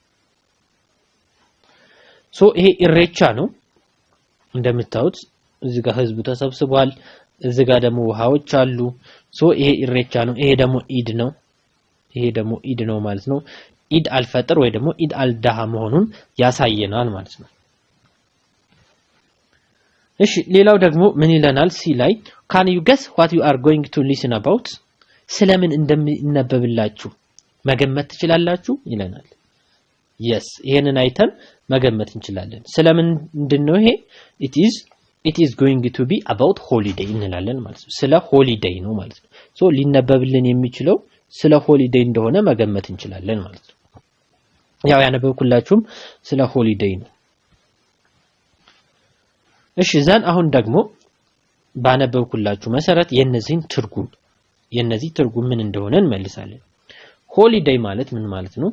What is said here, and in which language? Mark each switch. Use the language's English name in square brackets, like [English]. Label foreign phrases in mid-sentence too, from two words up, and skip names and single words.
[Amharic] ሶ ይሄ ኢሬቻ ነው እንደምታዩት እዚህ ጋር ህዝቡ ተሰብስቧል። እዚህ ጋር ደግሞ ውሃዎች አሉ። ሶ ይሄ ኢሬቻ ነው። ይሄ ደግሞ ኢድ ነው። ይሄ ደግሞ ኢድ ነው ማለት ነው። ኢድ አልፈጥር ወይ ደግሞ ኢድ አልዳሃ መሆኑን ያሳየናል ማለት ነው። እሺ ሌላው ደግሞ ምን ይለናል? [English] ሲ ላይ can you guess what you are going to listen about? [Amharic] ስለምን እንደሚነበብላችሁ መገመት ትችላላችሁ ይለናል። yes ይሄንን አይተን መገመት እንችላለን። ስለምን እንደነው ይሄ [English] it is going to be about holiday [Amharic] እንላለን ማለት ነው። ስለ ሆሊዴይ ነው ማለት ነው። ሶ ሊነበብልን የሚችለው ስለ ሆሊዴይ እንደሆነ መገመት እንችላለን ማለት ነው። ያው ያነበብኩላችሁም ስለ ሆሊዴይ ነው። እሺ ዘን አሁን ደግሞ ባነበብኩላችሁ መሰረት የነዚህ ትርጉም ምን እንደሆነ እንመልሳለን። ሆሊዴይ ማለት ምን ማለት ነው?